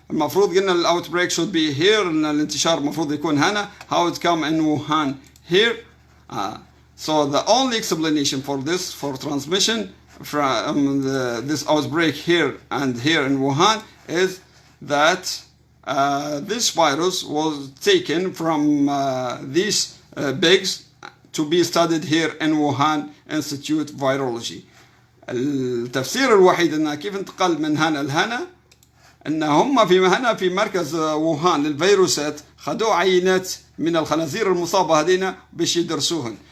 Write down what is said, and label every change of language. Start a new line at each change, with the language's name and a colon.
Arabic: المفروض قلنا الاوتبريك
English: should be here،
Arabic: ان الانتشار المفروض يكون هنا.
English: how it come in Wuhan here. So the only explanation for this, for transmission from this outbreak here and here in Wuhan, is that this virus was taken from these pigs to be studied here in Wuhan Institute Virology.
Arabic: التفسير الوحيد انه كيف انتقل من هنا لهنا، ان هم في مركز ووهان للفيروسات خدوا عينات من الخنازير المصابة هذين باش يدرسوهن.